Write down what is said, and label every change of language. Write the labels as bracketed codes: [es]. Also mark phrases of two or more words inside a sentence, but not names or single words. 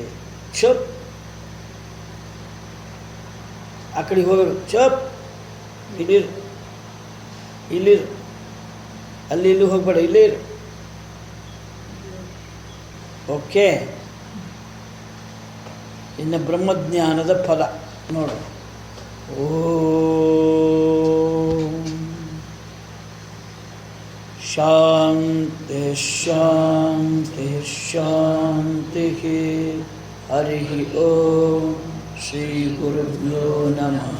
[kn] ಚಪ್ ಆ ಕಡೆ ಹೋಗಬೇಕು, ಚಪ್ ಇಲ್ಲಿರು, ಇಲ್ಲಿರು, ಅಲ್ಲಿ ಇಲ್ಲಿ ಹೋಗ್ಬೇಡ, ಇಲ್ಲೇ ಇರು. ಓಕೆ. ಇನ್ನು ಬ್ರಹ್ಮಜ್ಞಾನದ ಫಲ ನೋಡು. [sa] ಓಂ ಶಾಂತಿ ಶಾಂತಿ ಶಾಂತಿ. ಹರಿ ಓಂ ಶ್ರೀ ಗುರುಭ್ಯೋ ನಮಃ.